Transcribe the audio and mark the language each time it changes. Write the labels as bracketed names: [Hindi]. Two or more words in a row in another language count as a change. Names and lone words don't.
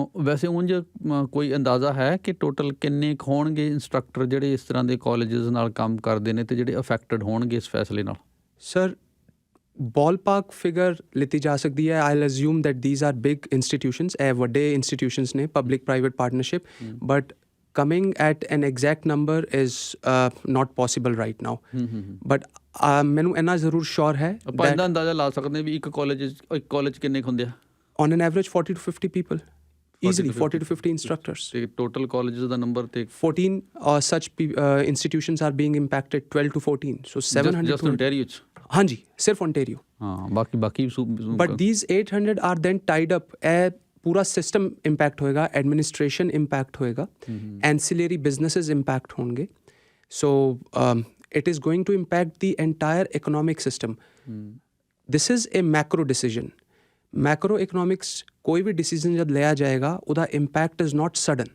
[Punjabi] ਵੈਸੇ ਉਂਝ ਕੋਈ ਅੰਦਾਜ਼ਾ ਹੈ ਕਿ ਟੋਟਲ ਕਿੰਨੇ ਕੁ ਹੋਣਗੇ ਇੰਸਟਰਕਟਰ ਜਿਹੜੇ ਇਸ ਤਰ੍ਹਾਂ ਦੇ ਕਾਲਜਸ ਨਾਲ ਕੰਮ ਕਰਦੇ ਨੇ ਅਤੇ ਜਿਹੜੇ ਅਫੈਕਟਡ ਹੋਣਗੇ ਇਸ ਫੈਸਲੇ ਨਾਲ? ਸਰ [English] ballpark figure [Punjabi] ਲਿੱਤੀ ਜਾ ਸਕਦੀ ਹੈ। [English] I'll assume that these are big institutions, [Punjabi] ਇਹ ਵੱਡੇ ਇੰਸਟੀਟਿਊਸ਼ਨਸ ਨੇ, [English] public private partnership, but coming at an exact number is not possible right now. [Punjabi] But ਮੈਨੂੰ ਇੰਨਾ ਜ਼ਰੂਰ ਸ਼ੋਰ ਹੈ ਆਪਾਂ ਇਹਦਾ ਅੰਦਾਜ਼ਾ ਲਾ ਸਕਦੇ ਵੀ ਇੱਕ ਕਾਲਜ ਕਿੰਨੇ ਹੁੰਦੇ ਆ? [English] On an average 40 to 50 people, easily 40 to 50 instructors. [Punjabi] ਤੇ [English] total colleges [Punjabi] ਦਾ ਨੰਬਰ ਤੇ [English] 14 such institutions are being impacted, 12 to 14, so 700 just Ontario 'ਚ? [Punjabi] ਹਾਂਜੀ, ਸਿਰਫ Ontario। ਹਾਂ, ਬਾਕੀ [English] but these 800 are then tied up। [Punjabi] ਇਹ ਪੂਰਾ [English] system impact [Punjabi] ਹੋਏਗਾ, [English] administration impact [Punjabi] ਹੋਏਗਾ, [English] ancillary businesses impact [Punjabi] ਹੋਣਗੇ। [English] So it is going to impact the entire economic system. This is a macro decision. macro economics [Punjabi] ਕੋਈ ਵੀ ਡਿਸੀਜਨ ਜਦ ਲਿਆ ਜਾਏਗਾ ਉਹਦਾ [English] impact is not sudden.